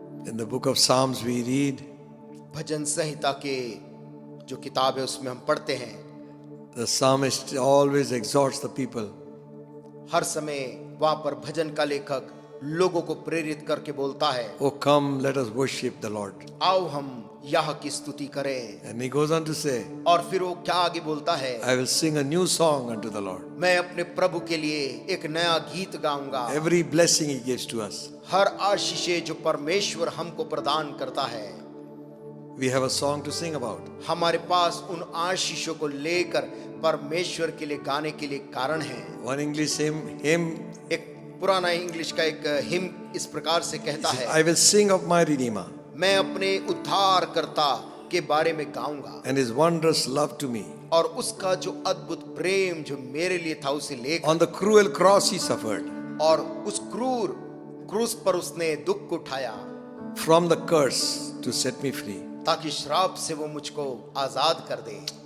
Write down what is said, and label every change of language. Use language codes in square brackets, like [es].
[en] In the book of Psalms we read, [hi] भजन संहिता के जो किताब है उसमें हम पढ़ते हैं, [en] the psalmist always exhorts the people. [hi] हर समय वहां पर भजन का लेखक लोगों को प्रेरित करके बोलता है, [en] Oh come, let us worship the Lord. [hi] आओ हम यह की स्तुति करें। [en] And he goes on to say, [hi] और फिर वो क्या आगे बोलता है, [en] I will sing a new song unto the Lord. [hi] मैं अपने प्रभु के लिए एक नया गीत गाऊंगा। [en] Every blessing he gives to us. [hi] हर आशीषें जो परमेश्वर हमको प्रदान करता है, [en] We have a song to sing about. [hi] हमारे पास उन आशीषों को लेकर परमेश्वर के लिए गाने के लिए कारण है। [en] One English hymn [hi] एक पुराना इंग्लिश का एक हिम इस प्रकार से कहता है, [en] I will sing of my Redeemer [hi] मैं अपने उद्धारकर्ता के बारे में गाऊंगा [en] and his wondrous love to me. [hi] और उसका जो अद्भुत प्रेम जो मेरे लिए था उसे लेकर, [en] On the cruel cross he suffered, [hi] और उस क्रूर क्रूस पर उसने दुख को उठाया [en] from the curse to set me free. [hi] ताकि श्राप से वो मुझको आजाद कर दे।